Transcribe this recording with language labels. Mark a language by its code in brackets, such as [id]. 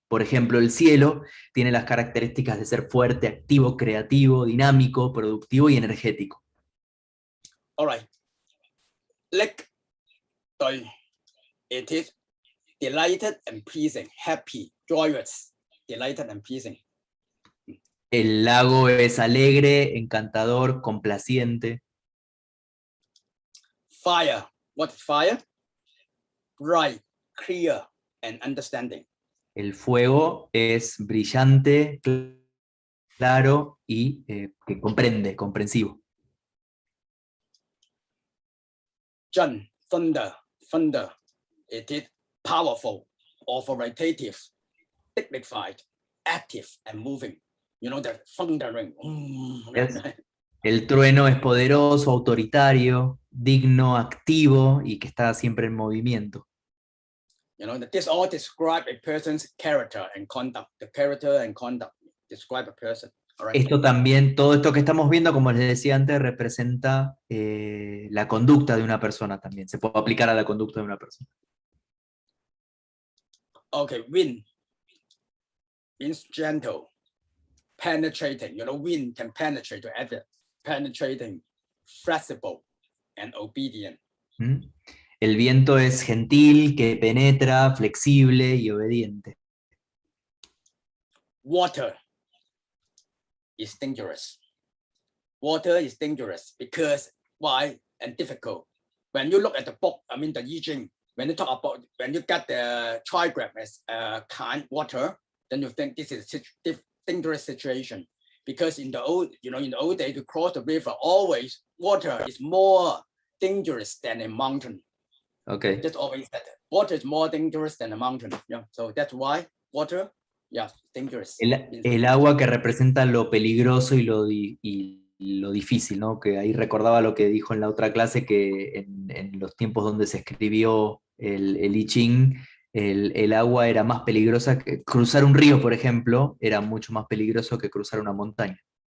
[es] Por ejemplo, el cielo tiene las características de ser fuerte, activo, creativo, dinámico, productivo y energético. [en] All right. It is delighted and pleasing, happy, joyous, delighted and pleasing. [es] El lago es alegre, encantador, complaciente. [en] Fire. What is fire? Bright, clear, and understanding. [es] El fuego es brillante, claro y que comprende, comprensivo. [en] Thunder. It is powerful, authoritative, dignified, active, and moving. You know, the thundering. Yes. [es] El trueno es poderoso, autoritario, digno, activo y que está siempre en movimiento. [en] You know, this all describe a person's character and conduct. The character and conduct describe a person. All right. [es] Todo esto que estamos viendo, como les decía antes, representa la conducta de una persona también. Se puede aplicar a la conducta de una persona. [en] Okay, wind means gentle, penetrating. You know, wind can penetrate to everything. Penetrating, flexible, and obedient. [es] El viento es gentil, que penetra, flexible y obediente. [en] Water is dangerous. Water is dangerous because why and difficult. When you look at the book, I mean the I Ching, when you talk about when you get the trigram as kind water, then you think this is a dangerous situation. Because in the old days to cross the river, always water is more dangerous than a mountain. Okay. Just always that water is more dangerous than a mountain. Yeah. So that's why water, yeah, dangerous. [es] El agua que representa lo peligroso y lo difícil, ¿no? Que ahí recordaba lo que dijo en la otra clase, que en los tiempos donde se escribió el I Ching, el agua era más peligrosa que cruzar un río, por ejemplo, era mucho más peligroso que cruzar una montaña.